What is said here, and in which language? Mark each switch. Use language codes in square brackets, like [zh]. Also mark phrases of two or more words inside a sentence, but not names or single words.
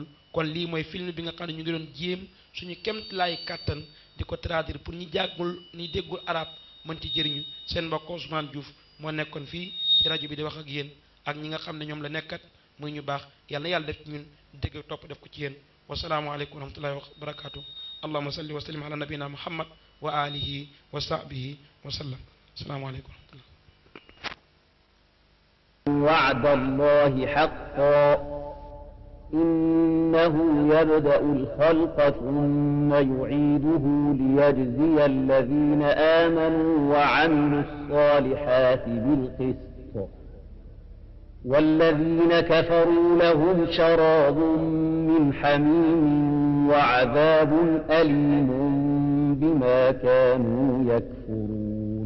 [wo] kon lii mooy film bi nga xam ne ñu ngi doon jéem suñu kemtalaay kàttan di ko [fr] traduire pour [wo] ñi jàggul ñi déggul arab mën ci jëriñu seen mbokk Ousmane Diouf moo nekkoon fii ci rajo bi di wax ak yéen ak ñi nga xam ne ñoom la nekkat muy ñu baax yàlla na yàlla def ci ñun dégg topp def ko ci yéen [ar] والسلام عليكم ورحمة الله وبركاته اللهم صل وسلم على نبينا محمد وعلى آله وصحبه وسلم السلام عليكم ورحمة الله وعد الله حقا إنه يبدأ الخلق ثم يعيده ليجزي الذين آمنوا وعملوا الصالحات بالقسط والذين كفروا لهم شراب من حميم وعذاب أليم بما كانوا يكفرون